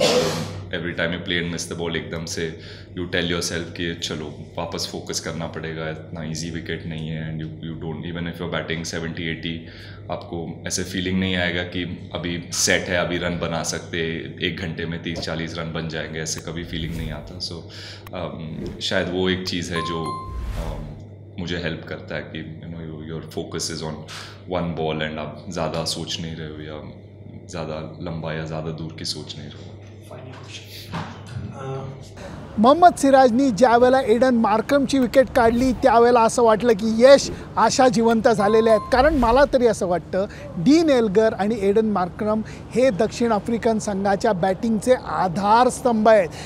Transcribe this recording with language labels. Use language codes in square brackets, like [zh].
[en] So every time you play and miss the ball, [hi] एकदम से [en] you tell yourself [hi] कि चलो वापस focus करना पड़ेगा, इतना easy wicket नहीं है, [en] and you don't, even if you're batting [hi] 70-80, आपको ऐसे feeling नहीं आएगा कि अभी set है, अभी रन बना सकते, 1 घंटे में 30-40 रन बन जाएंगे, ऐसे कभी feeling नहीं आता. So शायद वो एक चीज़ है जो मुझे हेल्प करता है कि [en] your focus is on one ball and [hi] आप ज़्यादा सोच नहीं रहे हो या ज़्यादा लंबा या ज़्यादा दूर की सोच नहीं रहे हो. [mr] मोहम्मद सिराजनी ज्या वेळेला एडन मार्क्रमची विकेट काढली त्यावेळेला असं वाटलं की यश आशा जिवंत झालेल्या आहेत. कारण मला तरी असं वाटतं डीन एल्गर आणि एडन मार्क्रम हे दक्षिण आफ्रिकन संघाच्या बॅटिंगचे आधारस्तंभ आहेत.